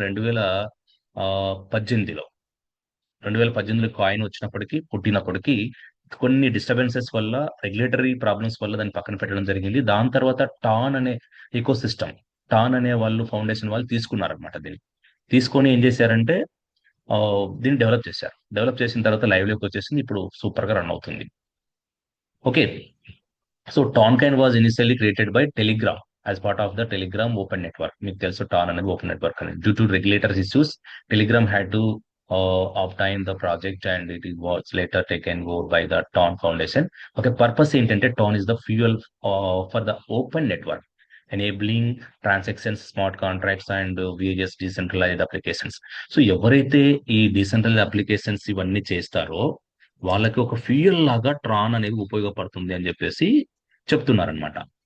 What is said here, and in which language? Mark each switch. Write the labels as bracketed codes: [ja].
[te] 2018లో 2018లో coin వచ్చినప్పటికీ, పుట్టినప్పటికీ కొన్ని disturbances వల్ల, రెగ్యులేటరీ ప్రాబ్లమ్స్ వల్ల దాన్ని పక్కన పెట్టడం జరిగింది. దాని తర్వాత టాన్ అనే ఈకో సిస్టమ్, టాన్ అనే వాళ్ళు, ఫౌండేషన్ వాళ్ళు తీసుకున్నారనమాట. దీన్ని తీసుకొని ఏం చేశారంటే దీన్ని డెవలప్ చేశారు. డెవలప్ చేసిన తర్వాత లైవ్ లోకి వచ్చేసింది. ఇప్పుడు సూపర్ గా రన్ అవుతుంది. Okay. [en] So Tonkain was initially created by Telegram as part of the Telegram open network. [te] మీకు తెలుసు టాన్ అనేది ఓపెన్ నెట్వర్క్ అనేది. [en] Due to regulatory issues, Telegram had to obtain the project and it was later taken over by the TON foundation. [te] Okay, purpose ఏంటంటే [en] TON is the fuel for the open network, enabling transactions, smart contracts and various decentralised applications. [te] So ఎవరైతే ఈ decentralised applications ఇవన్నీ చేస్తారో వాళ్ళకి ఒక fuel లాగా Tron అనేది ఉపయోగపడుతుంది అని చెప్పేసి చెప్తున్నారనమాట.